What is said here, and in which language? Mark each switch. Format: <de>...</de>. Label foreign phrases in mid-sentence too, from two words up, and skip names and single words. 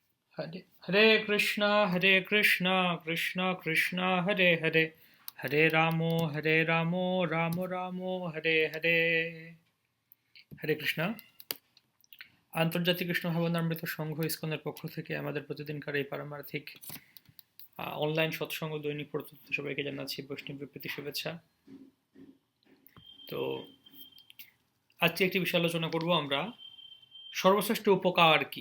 <sa>हरे हरे कृष्ण कृष्ण कृष्ण हरे हरे हरे रामो रामो रामो हरे हरे Hare Ramo Ramo Ramo Hare Hare হরে কৃষ্ণ।</sa> <bn>আন্তর্জাতিক কৃষ্ণ ভাবনামৃত সংঘ ইসকনের পক্ষ থেকে আমাদের প্রতিদিনকার এই পারমার্থিক অনলাইন সৎসঙ্গ দৈনিক প্রস্তুতি সবাইকে জানাচ্ছি বৈষ্ণব প্রীতি শুভেচ্ছা। তো আজকে একটি বিষয় আলোচনা করব আমরা, সর্বশ্রেষ্ঠ উপকার কি।</bn>